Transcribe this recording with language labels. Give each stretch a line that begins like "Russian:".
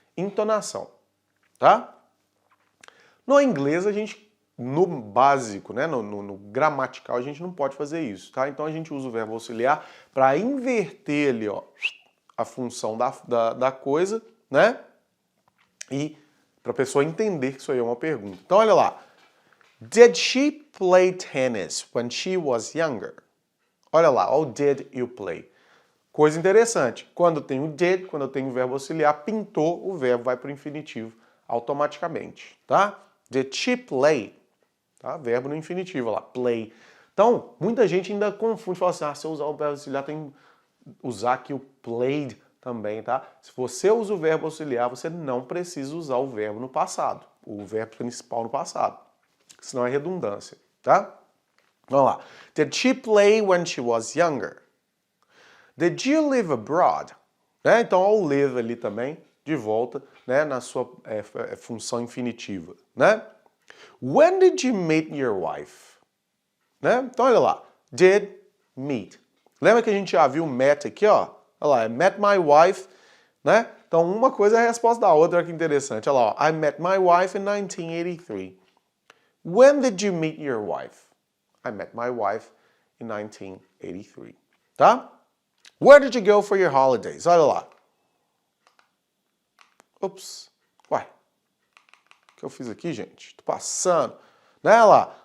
Portuguese: entonação, tá? No inglês, no básico, né, no gramatical, a gente não pode fazer isso, tá? Então a gente usa o verbo auxiliar para inverter ali, ó, a função da coisa, né? E para a pessoa entender que isso aí é uma pergunta. Então olha lá.
English: Did she play tennis when she was younger?
Portuguese: Olha lá, o
English: did you play.
Portuguese: Coisa interessante, quando tem o did, quando eu tenho o verbo auxiliar, pintou, o verbo vai para o infinitivo automaticamente, tá?
English: Did she play?
Portuguese: Tá? Verbo no infinitivo, olha lá, play. Então, muita gente ainda confunde, fala assim, se eu usar o verbo auxiliar, tem que usar aqui o played também, tá? Se você usa o verbo auxiliar, você não precisa usar o verbo no passado, o verbo principal no passado, senão é redundância, tá? Vamos lá.
English: Did she play when she was younger? Did you live abroad? Né?
Portuguese: Então, o live ali também, de volta, né, na sua função infinitiva, né?
English: When did you meet your wife?
Portuguese: Né? Então, olha lá. Did, meet. Lembra que a gente já viu met aqui, ó? Olha lá,
English: I met my wife, né?
Portuguese: Então, uma coisa é a resposta da outra, olha que interessante. Olha lá, ó.
English: I met my wife in 1983. When did you meet your wife? I met my wife in 1983. Tá? Where did you go for your holidays?
Portuguese: Olha lá. Ups. Uai. O que eu fiz aqui, gente? Tô passando. Né? Olha lá.